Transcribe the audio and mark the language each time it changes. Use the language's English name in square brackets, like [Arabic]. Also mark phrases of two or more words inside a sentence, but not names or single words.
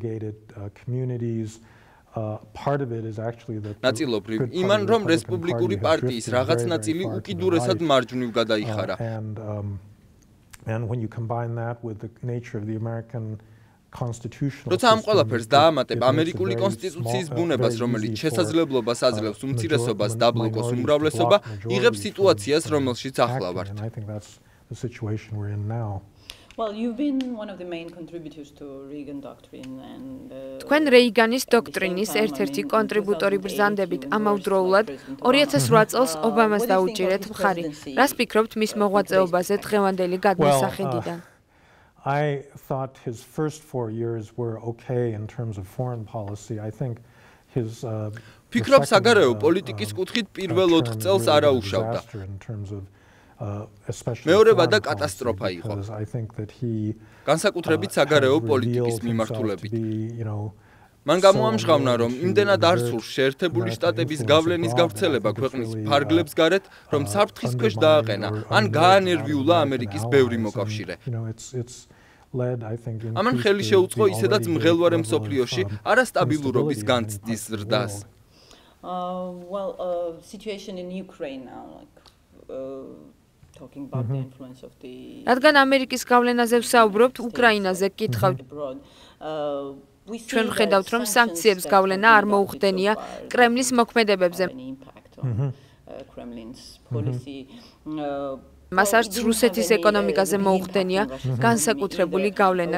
[Georgian] ნაწილობრივ იმან, რომ რესპუბლიკური პარტიის რაღაც ნაწილი უკიდურესად მარჯვნივ გადაიხარა. როცა ამ ყველაფერს დაამატებ ამერიკული კონსტიტუციის ბუნებას, რომელიც შესაძლებლობას აძლევს უმცირესობას დაბლოკოს უმრავლესობა, იღებს სიტუაციას, რომელშიც ახლა ვართ. [English] Well, you've been one of the main contributors to Reagan doctrine and [Georgian] თქვენ რეიგანის დოქტრინის ერთ-ერთი კონტრიბუტორი ბრძანდებით ამავდროულად 2008 წელს ობამას დაუჭირეთ მხარი. რას ფიქრობთ მის მოღვაწეობაზე დღევანდელი გადმოსახედიდან? [English] I thought his first 4 years were okay in terms of foreign policy. I think his [Georgian] ფიქრობ საგარეო პოლიტიკის კუთხით პირველ 4 წელს არაუშავდა. მეორება და კატასტროფა იყო. განსაკუთრებით საგარეო პოლიტიკის მიმართულებით. მან გამოამჟღავნა, რომ იმდენად არ სურს შეერთებული შტატების გავლენის გავრცელება ქვეყნის ფარგლებს გარეთ, რომ საფრთხის ქვეშ დააყენა, ან გაანერვიულა ამერიკის ბევრი მოკავშირე. ამან ხელი შეუწყო ისედაც მღელვარე მსოფლიოში არასტაბილურობის განცდის ზრდას. [English] Situation in Ukraine now, like talking about the influence of the [Georgian] რადგან ამერიკის გავლენაზე ვსაუბრობთ, უკრაინაზე გკითხავთ. ჩვენ ვხედავთ, რომ სანქციებს გავლენა არ მოუხდენია კრემლის მოქმედებებზე. მას არც რუსეთის ეკონომიკაზე მოუხდენია განსაკუთრებული გავლენა.